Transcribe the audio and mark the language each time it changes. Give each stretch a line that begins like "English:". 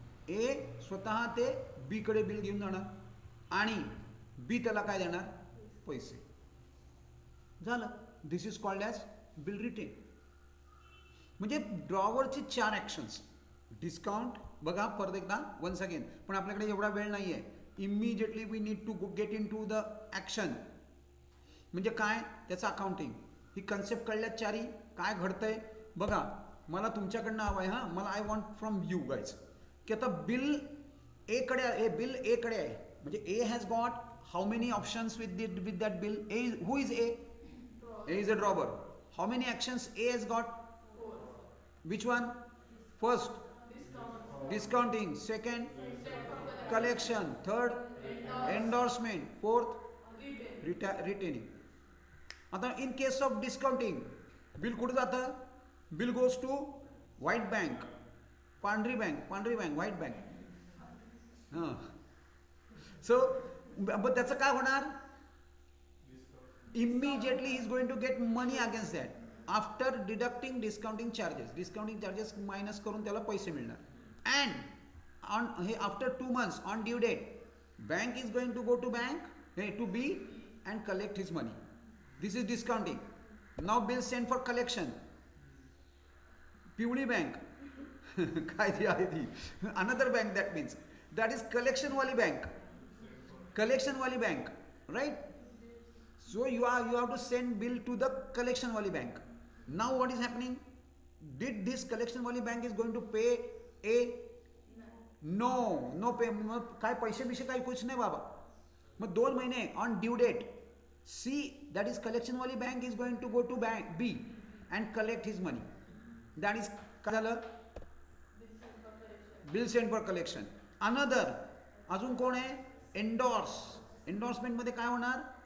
Marathi: ए स्वतः ते बी कडे बिल घेऊन जाणार आणि बी त्याला काय देणार? पैसे. झालं.
English: This is called as bill retain.
Marathi: म्हणजे ड्रॉवरचे 4 ॲक्शन्स. डिस्काउंट बघा परत एकदा
English: once again,
Marathi: पण आपल्याकडे एवढा वेळ नाही आहे.
English: Immediately we need to get in to the action.
Marathi: म्हणजे काय? त्याचं अकाउंटिंग. ही कन्सेप्ट कळल्यात चारी. काय घडतंय बघा. मला तुमच्याकडनं हवं आहे. हां, मला
English: I want from you guys
Marathi: की आता बिल ए कडे आहे. बिल ए कडे आहे म्हणजे
English: A has got how many options with that bill? A who is A? A is a drawer. How many actions A has got? Which one? First, discounting. Second, collection. Third, endorsement. Fourth, retaining. आता in case of discounting, bill
Marathi: कुठे जातं?
English: Bill goes to white bank, पांढरी bank, white bank. हां. So, but
Marathi: त्याचं काय होणार?
English: Immediately he is going to get money against that. After deducting discounting charges
Marathi: minus करून त्याला पैसे मिळणार.
English: And हे after 2 months on due date bank is going to go to bank to be and collect his money. This is discounting. Now bill send for collection.
Marathi: पिवळी bank काय ती आहे ती?
English: Another bank. That means that is कलेक्शनवाली bank. Right? So you have to send bill to the collection wali bank. Now what is happening? Did this collection wali bank is going to pay A? No pay.
Marathi: काय पैसे Bysshe काही कुछ नाही बाबा. मग 2 महिने
English: on due date C, that is collection wali bank is going to go to bank B and collect his money. That is
Marathi: काय झालं?
English: bill sent for collection. Another
Marathi: अजून कोण आहे? एन्डॉर्समेंट मध्ये काय होणार?